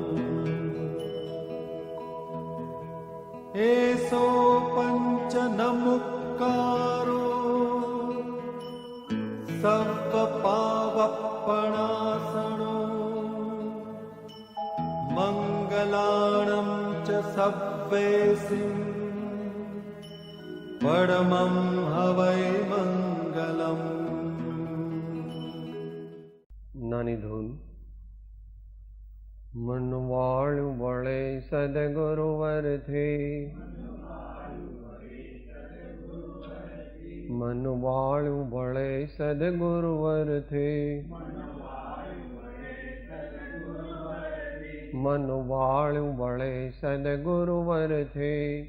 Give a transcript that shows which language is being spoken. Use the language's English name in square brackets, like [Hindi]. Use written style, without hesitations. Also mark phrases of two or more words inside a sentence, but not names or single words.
[Prakrit languages] एसो पंच नमुक्कारो सर्वपावपणासनो मंगलाणं च सव्वेसिं परमं हवै मंगलम्। [Gujarati] નાની ધૂન મનવાળું વળે સદગુરુવરથી મનવાળું વળે સદગુરુવરથી મનવાળું વળે સદગુરુવરથી